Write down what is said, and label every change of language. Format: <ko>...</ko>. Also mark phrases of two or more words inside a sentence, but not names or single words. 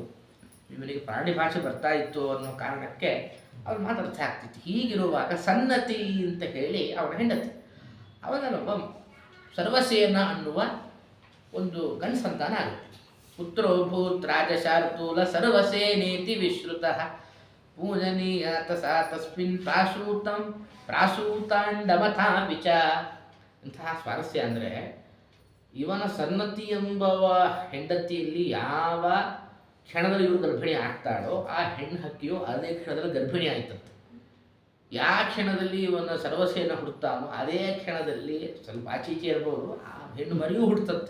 <kn>ಇವನಿಗೆ ಪ್ರಾಣಿ ಭಾಷೆ ಬರ್ತಾ ಇತ್ತು ಅನ್ನೋ ಕಾರಣಕ್ಕೆ ಅವ್ರು ಮಾತಾಡ್ತಾ ಆಗ್ತಿತ್ತು. ಹೀಗಿರುವಾಗ ಸನ್ನತಿ ಅಂತ ಹೇಳಿ ಅವನ ಹೆಂಡತಿ, ಅವನೊಬ್ಬ ಸರ್ವಸೇನ ಅನ್ನುವ ಒಂದು ಗಂಡು ಸಂತಾನ ಆಗುತ್ತೆ.</kn> <sa>ಪುತ್ರೋ ಭೂತ್ ರಾಜಶಾರ್ತೂಲ ಸರ್ವಸೇನೇತಿ ವಿಶ್ರುತಃ ಪೂಜನೀಯಾತ ಸಾ ತಸ್ಮಿನ್ ಪ್ರಾಸೂತಾಂಡಮಥಾಪಿ ಚ.</sa> <kn>ಇಂತಹ ಸ್ವಾರಸ್ಯ ಅಂದರೆ, ಇವನ ಸನ್ನತಿ ಎಂಬವ ಹೆಂಡತಿಯಲ್ಲಿ ಯಾವ ಕ್ಷಣದಲ್ಲಿ ಇವರು ಗರ್ಭಿಣಿ ಆಗ್ತಾಳೋ ಆ ಹೆಣ್ಣು ಹಕ್ಕಿಯು ಅದೇ ಕ್ಷಣದಲ್ಲಿ ಗರ್ಭಿಣಿ ಆಯ್ತಂತೆ. ಯಾವ ಕ್ಷಣದಲ್ಲಿ ಇವನ ಸರ್ವಸೇನ ಹುಡ್ತಾನೋ ಅದೇ ಕ್ಷಣದಲ್ಲಿ ಸ್ವಲ್ಪ ಆಚೀಚೆ ಇರ್ಬೋದು, ಆ ಹೆಣ್ಣು ಮರಿಯೂ ಹುಡ್ತಂತೆ.</kn>